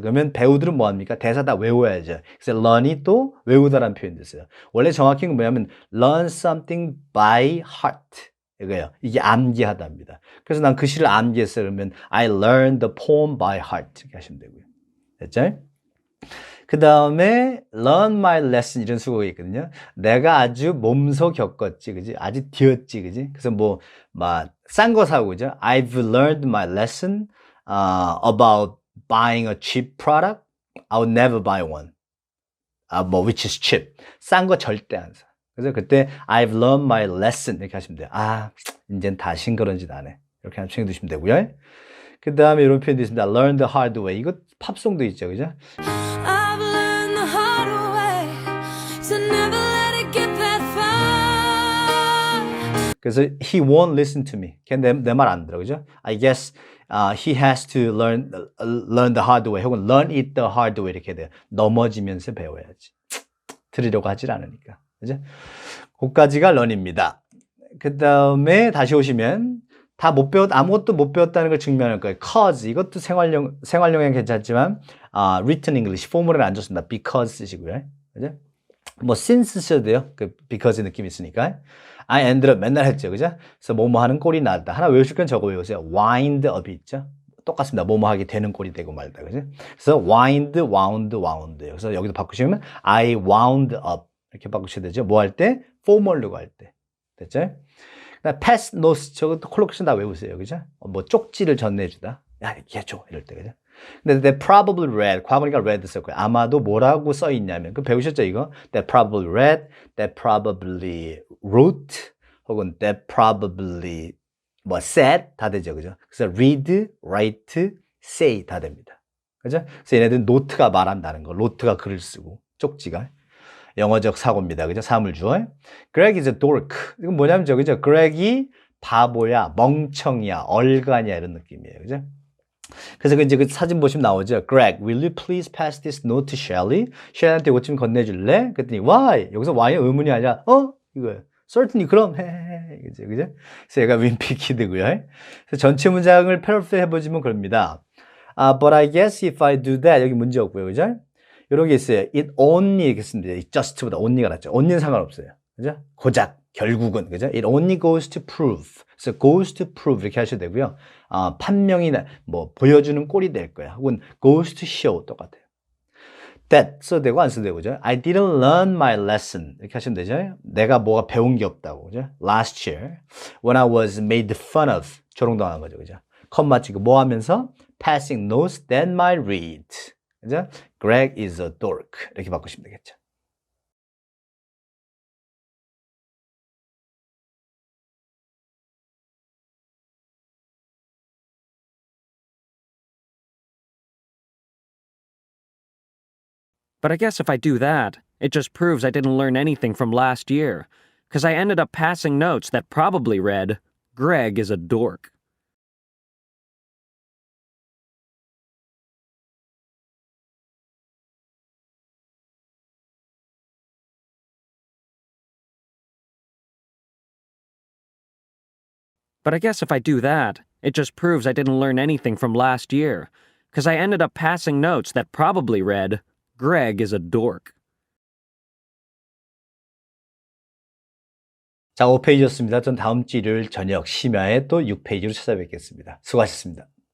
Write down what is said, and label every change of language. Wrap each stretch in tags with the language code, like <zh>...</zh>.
<ko>그러면 배우들은 뭐 합니까? 대사 다 외워야죠. 그래서 learn이 또 외우다라는 표현도 있어요.</ko> <en>원래 정확히는 뭐냐면 learn something by heart.</en> <ko>이거예요. 이게 암기하다입니다. 그래서 난 그 시를 암기했어요. 그러면</ko> <en>I learned the poem by heart</en> <ko>이렇게 하시면 되고요. 됐죠? 그 다음에 learn my lesson 이런 수고가 있거든요. 내가 아주 몸소 겪었지, 그지? 아주 뒤었지, 그지? 그래서 뭐, 싼 거 사고, 그죠?</ko> <en>I've learned my lesson about buying a cheap product. I'll never buy one. which is cheap.</en> <ko>싼 거 절대 안 사. 그래서 그때 I've learned my lesson 이렇게 하시면 돼요. 이젠 다신 그런 짓 안 해. 이렇게 한번 챙겨두시면 되고요. 그 다음에 이런 표현도 있습니다.</ko> <en>learn the hard way.</en> <ko>이거 팝송도 있죠, 그죠?</ko> <en>I've learned the hard way, so never let it get that far. 그래서 he won't listen to me.</en> <ko>걔 내 말 안 들어, 그죠?</ko> <en>I guess he has to learn the hard way 혹은 learn it the hard way</en> <ko>이렇게 돼요. 넘어지면서 배워야지. 들으려고 하질 않으니까, 그죠? 그까지가 learn입니다. 그 다음에 다시 오시면 아무것도 못 배웠다는 걸 증명할 거예요. cause 이것도 생활용엔 괜찮지만 written English 포멀은 안 좋습니다. because 쓰시고요, 그죠? 뭐 since 쓰셔도 돼요. 그 because 느낌이 있으니까.</ko> <en>I ended up</en> <ko>맨날 했죠, 그죠? 그래서 뭐뭐 하는 꼴이 났다. 하나 외우실 건 저거 외우세요. wind up이 있죠. 똑같습니다. 뭐뭐 하게 되는 꼴이 되고 말다, 그죠?</ko> <en>그래서 wind, wound.</en> <ko>그래서 여기도 바꾸시면</ko> <en>I wound up</en> <ko>이렇게 바꾸셔야 되죠. 뭐 할 때? formal로 할 때. 됐죠? pass notes 저것도 콜로케이션 다 외우세요, 그죠? 뭐 쪽지를 전해주다. 야, 얘줘 이럴 때, 그죠? 근데 they probably read, 과거니까 read 썼고요. 아마도 뭐라고 써 있냐면, 그 배우셨죠, 이거?</ko> <en>They probably read, they probably wrote, 혹은 they probably said 다 되죠, 그죠?</en> <ko>그래서 read, write, say 다 됩니다, 그죠? 그래서 얘네들은 노트가 말한다는 거, 노트가 글을 쓰고, 쪽지가. 영어적 사고입니다, 그죠? 사물주어. Greg is a dork. 이건 뭐냐면 그죠? Greg이 바보야, 멍청이야, 얼간이야 이런 느낌이에요, 그죠? 그래서 이제 그 사진 보시면 나오죠.</ko> <en>Greg, will you please pass this note to Shelley?</en> <ko>Shelley한테 이것 좀 건네줄래? 그랬더니 why? 여기서 why는 의문이 아니라 이거예요. Certainly 그럼 해. 그죠? 그래서 얘가 윈피키드고요. 그래서 전체 문장을 패러프레이즈 해보시면 그럽니다.</ko> <en>But I guess if I do that</en> <ko>여기 문제 없고요, 그죠? 이런 게 있어요. It only 이렇게 쓰면 돼요. just보다 only가 낫죠. only는 상관없어요, 그죠? 고작, 결국은, 그죠?</ko> <en>It only goes to prove.</en> <ko>그래서 goes to prove 이렇게 하셔도 되고요. 판명이나 보여주는 꼴이 될 거야. 혹은 goes to show 똑같아요. That 써도 되고 안 써도 되고, 그죠?</ko> <en>I didn't learn my lesson</en> <ko>이렇게 하시면 되죠. 내가 뭐가 배운 게 없다고, 그죠?</ko> <en>Last year when I was made fun of</en> <ko>조롱당한 거죠, 그죠? 컴마 찍고 뭐 하면서</ko> <en>passing notes that might read,</en> <ko>그죠?</ko> <en>Greg is a dork</en> <ko>이렇게 바꾸시면 되겠죠.</ko> <en>But I guess if I do that, it just proves I didn't learn anything from last year, because I ended up passing notes that probably read, Greg is a dork. But I guess if I do that, it just proves I didn't learn anything from last year, because I ended up passing notes that probably read, Greg is a dork.</en> <ko>자, 5페이지였습니다. 전 다음 주 일요일 저녁 심야에 또 6페이지로 찾아뵙겠습니다. 수고하셨습니다.</ko>